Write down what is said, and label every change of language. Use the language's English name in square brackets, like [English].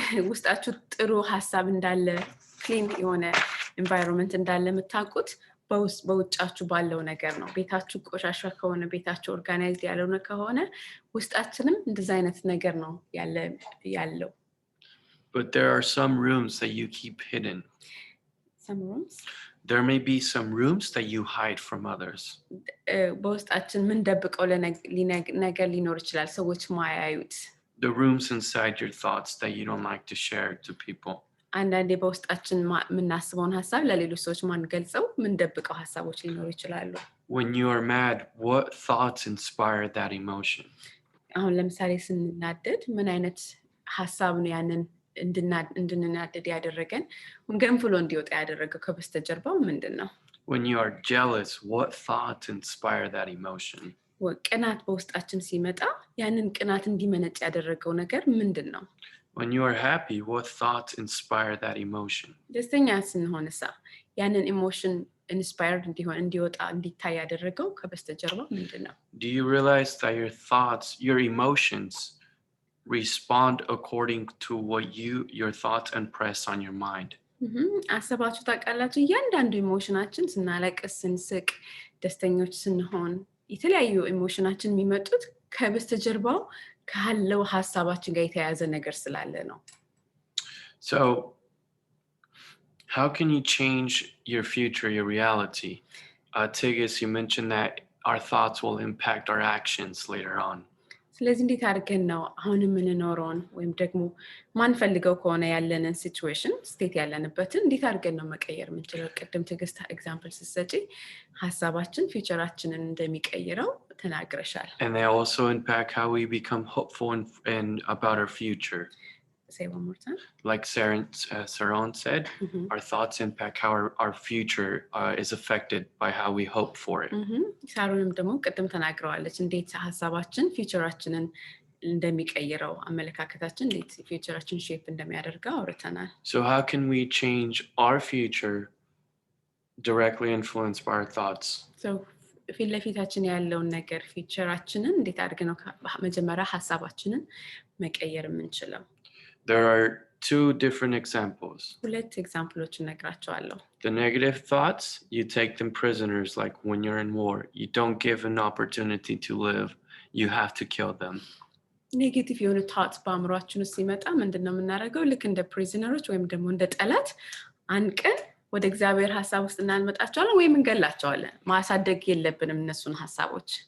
[Amharic] ውስጣችሁ ጥሩ ሀሳብ እንዳለ ክሊን የሆነ ኤንቫይሮንመንት እንዳለ የምታውቁት በውጫችሁ ባለው ነገር ነው ቤታችሁ ቆሻሻ ከሆነ ቤታችሁ ኦርጋናይዝድ ያልሆነ ከሆነ ውስጣችንም እንደዛ አይነት ነገር ነው ያለው. [English] But there are some rooms that you keep hidden. Some rooms? There may be some rooms that you hide from others. [Amharic] በውስጣችን ምን ደብቀው ነገር ሊኖር ይችላል ሰዎች ማያዩት. [English] The rooms inside your thoughts that you don't like to share to people. [Amharic] አንዳንዴ በውስጣችን የምናስበውን ሀሳብ ለሌሎች ሰዎች ማንገልጸው ምን ደብቀው ሀሳቦች ሊኖሩ ይችላሉ. [English] When you are mad, what thoughts inspire that emotion? [Amharic] አሁን ለምሳሌ ስንናደድ ምን አይነት ሀሳብ ነው ያንን እንድንናደድ ያደረገን ገንፍሎ እንዲወጣ ያደረገው ከበስተጀርባው ምንድን ነው? [English] When you are jealous, what thoughts inspire that emotion? [Amharic] ቅናት በውስጣችን ሲመጣ ያንን ቅናት እንዲመነጭ ያደረገው ነገር ምንድን ነው? [English] When you are happy, what thoughts inspire that emotion? [Amharic] ደስተኛ ስንሆንሳ ያንን ኢሞሽን ኢንስፓየርድ እንዲሆን እንዲወጣ እንዲታይ ያደረገው ከበስተጀርባ ምንድን ነው? [English] Do you realize that your thoughts, your emotions respond according to what your thoughts impress on your mind? [Amharic] አሰባችሁ ታውቃላችሁ? እያንዳንዱ ኢሞሽናችን ስናለቅስ፣ ስንስቅ፣ ደስተኞች ስንሆን የተለያዩ ኢሞሽናችን የሚመጡት ከበስተጀርባው ካለው ሀሳባችን ጋር የተያያዘ ነገር ስላለ ነው። [English] So how can you change your future, your reality? Tigis, you mentioned that our thoughts will impact our actions later on. [Amharic] ስለዚህ እንዴት አድርገን ነው አሁን የምንኖረውን ወይም ደግሞ ማንፈልገው ከሆነ ያለንን ሲቹዌሽን ስቴት ያለንበትን እንዴት አድርገን ነው መቀየር የምንችለው? ቅድም ትዕግስት ኤግዛምፕል ስትሰጪ ሀሳባችን ፊውቸራችንን እንደሚቀይረው ተናግረሻል። [English] And they also impact how we become hopeful and about our future. Say one more time. Like Saron said, our thoughts impact how our future is affected by how we hope for it. [Amharic] ሳሮንም ደግሞ ቅድም ተናግረዋለች እንዴት ሀሳባችን ፊውቸራችንን እንደሚቀይረው አመለካከታችን እንዴት ፊውቸራችን ሼፕ እንደሚያደርገው አውርተናል። [English] So how can we change our future directly influenced by our thoughts? [Amharic] So ፊት ለፊታችን ያለውን ነገር ፊውቸራችንን እንዴት አድርገን ነው መጀመሪያ ሀሳባችንን መቀየር የምንችለው? [English] There are two different examples. [Amharic] ሁለት ኤግዛምፕሎችን ነግራቸዋለሁ። [English] The negative thoughts, you take them prisoners like when you're in war. You don't give an opportunity to live. You have to kill them. [Amharic] ኔጌቲቭ የሆነ ታትስ በአእምሯችን ውስጥ ሲመጣ ምንድን ነው የምናደርገው? ልክ እንደ ፕሪዝነሮች ወይም ደግሞ እንደ ጠላት አንቀን ወደ እግዚአብሔር ሀሳብ ውስጥ እናንመጣቸዋለን ወይም እንገላቸዋለን። ማሳደግ የለብንም እነሱን ሀሳቦች።